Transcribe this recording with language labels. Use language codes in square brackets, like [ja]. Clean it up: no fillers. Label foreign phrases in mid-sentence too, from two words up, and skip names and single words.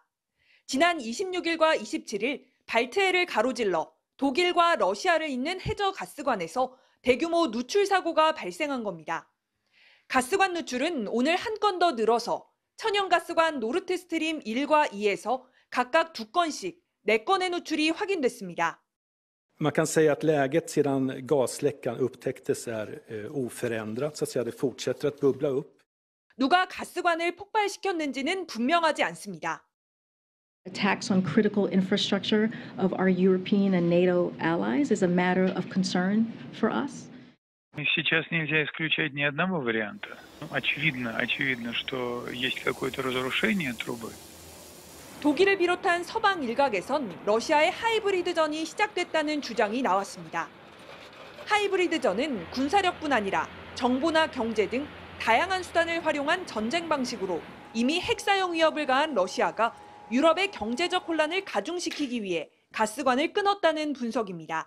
[ko] 지난 26일과 27일 발트해를 가로질러 독일과 러시아를 잇는 해저 가스관에서 대규모 누출 사고가 발생한 겁니다. 가스관 누출은 오늘 한 건 더 늘어서 천연가스관 노르트스트림 1과 2에서 각각 2건씩 4건의 누출이 확인됐습니다. [sv] Man kan säga att läget sedan gasläckan upptäcktes är oförändrat, så att säga det fortsätter att bubbla upp. [ko] 누가 가스관을 폭발시켰는지는 분명하지 않습니다. [en] Attacks on critical infrastructure of our European and NATO allies is a matter of concern for us. [ru] Сейчас нельзя исключать ни одного варианта. Очевидно, что есть какое-то разрушение трубы. [ko] 독일을 비롯한 서방 일각에선 러시아의 하이브리드전이 시작됐다는 주장이 나왔습니다. 하이브리드전은 군사력뿐 아니라 정보나 경제 등 다양한 수단을 활용한 전쟁 방식으로 이미 핵사용 위협을 가한 러시아가 유럽의 경제적 혼란을 가중시키기 위해 가스관을 끊었다는 분석입니다.